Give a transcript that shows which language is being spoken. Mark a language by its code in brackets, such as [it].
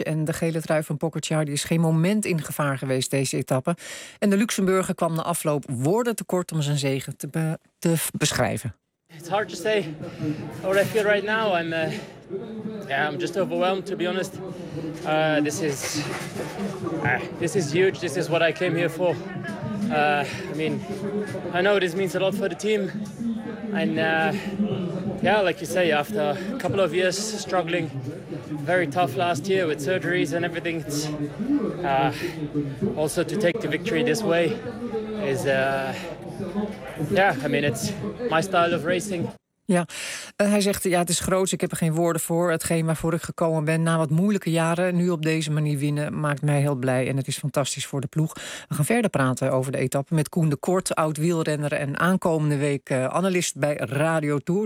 [nl] En de gele trui van Pogacar is geen moment in gevaar geweest deze etappe. En de Luxemburger kwam na afloop woorden tekort om zijn zegen te beschrijven. [en] It's hard to say what I feel right now. I'm just overwhelmed, to be honest. This is huge. This is what I came here for. I know this means a lot for the team. Like you say, after a couple of years struggling, very tough last year with surgeries and everything, it's also to take the victory this way is, it's my style of racing. [nl] Ja, hij zegt, ja, het is groot, ik heb er geen woorden voor. Hetgeen waarvoor ik gekomen ben na wat moeilijke jaren, nu op deze manier winnen, maakt mij heel blij en het is fantastisch voor de ploeg. We gaan verder praten over de etappe met Koen de Kort, oud-wielrenner en aankomende week analist bij Radio Tour.